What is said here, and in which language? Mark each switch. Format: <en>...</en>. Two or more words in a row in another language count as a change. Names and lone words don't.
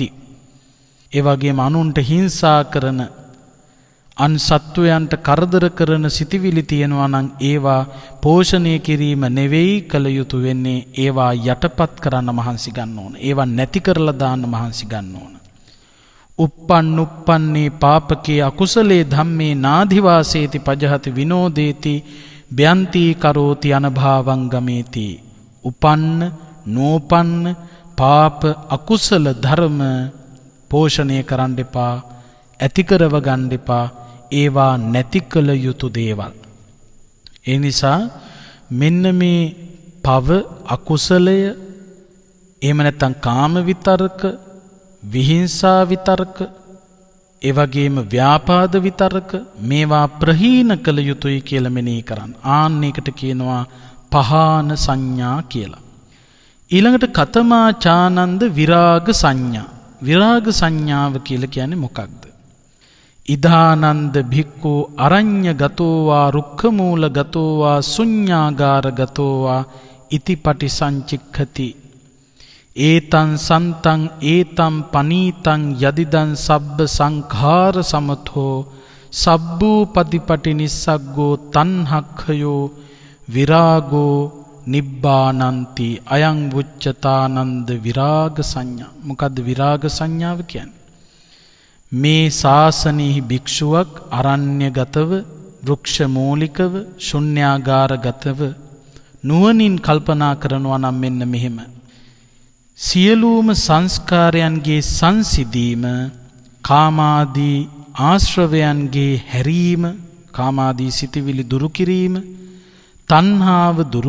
<si>ඒ වගේම අනුන්ට හිංසා කරන, අන් සත්වයන්ට කරදර කරන සිතිවිලි තියෙනවා නම් ඒවා පෝෂණය කිරීම නෙවෙයි කළ යුතු වෙන්නේ. ඒවා යටපත් කරන්න මහන්සි ගන්න ඕන. ඒවා නැති කරලා දාන්න මහන්සි ගන්න ඕන.</si> <pi>uppannuppanනේ පාපකේ අකුසලේ ධම්මේ නාධිවාසේති පජහති විනෝදේති බ්‍යන්ති කරෝති අනභාවං ගමේති.</pi> <si>උපන්න නෝපන්න පාප අකුසල ධර්ම පෝෂණය කරන්න එපා, ඇති කරව ගන්න එපා. ඒවා නැති කළ යුතු දේවල්. ඒ නිසා මෙන්න මේ පව අකුසලය, එහෙම නැත්නම් කාම විතරක, විහිංසා විතරක, ඒ වගේම ව්‍යාපාද විතරක, මේවා ප්‍රහීන කළ යුතුයි කියලා මෙනෙහි කරන්න. ආන්න එකට කියනවා</si> <pi>පහාන සංඥා</pi> <si>කියලා.</si> <pi>ඊළඟට කතමාචානන්ද විරාග සංඥා.</pi> <si>විරාග සංඥාව කියලා කියන්නේ මොකක්ද?</si> <pi>ඉදානන්ද භික්ඛු අරඤ්‍ය ගතෝවා රුක්ඛමූල ගතෝවා ශුඤ්ඤාගාර ගතෝවා ඉතිපටි සංචික්ඛති. ඒතං සන්තං ඒතං පනීතං යදිදං සබ්බ සංඛාර සමතෝ සබ්බූ පතිපටි නිස්සග්ගෝ තණ්හක්ඛයෝ විරාගෝ නිබ්බානන්ති අයං වුච්චතානන්ද විරාග සංඥා.</pi> <si>මොකද්ද විරාග සංඥාව කියන්නේ? මේ ශාසනයෙහි භික්ෂුවක් අරණ්‍යගතව වෘක්ෂ මූලිකව ශුන්‍යාගාරගතව නුවණින් කල්පනා කරනවා නම් මෙන්න මෙහෙම සියලුම සංස්කාරයන්ගේ සංසිඳීම, කාමාදී ආශ්‍රවයන්ගේ හැරීම, කාමාදී සිටිවිලි දුරු කිරීම, තණ්හාව දුරු</si>